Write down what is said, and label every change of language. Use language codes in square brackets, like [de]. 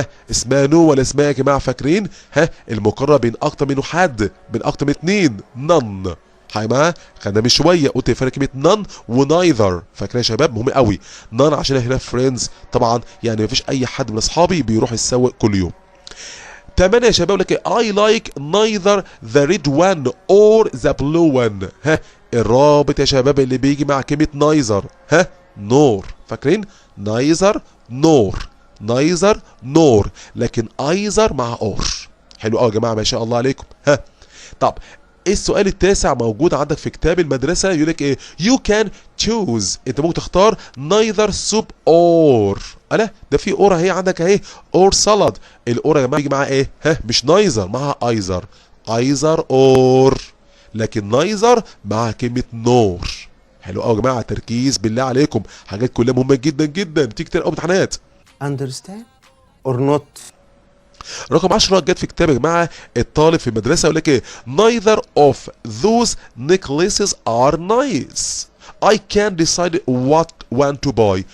[ar] اسمها نو ولا اسمها يا جماعه فاكرين؟ المقارنه بين اكتر من حد، بين اكتر من اتنين، none. يا جماعه خدنا من شويه قلت فرق كلمه none ونايذر، فاكرين يا شباب؟ مهم قوي. none عشان هنا فريندز طبعا، يعني مفيش اي حد من اصحابي بيروح يتسوق كل يوم. 8 يا شباب يقول لك [en] I like neither the red one or the blue one. [ar] الرابط يا شباب اللي بيجي مع كلمة neither nor، فاكرين؟ neither nor، neither nor، لكن either مع or. حلو قوي يا جماعة ما شاء الله عليكم. طب السؤال التاسع موجود عندك في كتاب المدرسة، يقول لك ايه [en] you can choose. [ar] انت ممكن تختار [en] neither soup or. [ar] الا ده في اور اهي عندك اهي [en] or salad. [ar] الاور يا جماعه بيجي معاها ايه؟ مش neither، معاها either، either or، لكن neither مع كلمه nor. حلو قوي يا جماعه، تركيز بالله عليكم، حاجات كلها مهمه جدا جدا، بتيجي كتير قوي امتحانات. [en] understand or not. [ar] رقم 10 جت في كتاب يا جماعه الطالب في المدرسه، يقول لك ايه [en] neither of those necklaces are nice. I can't decide what one to buy.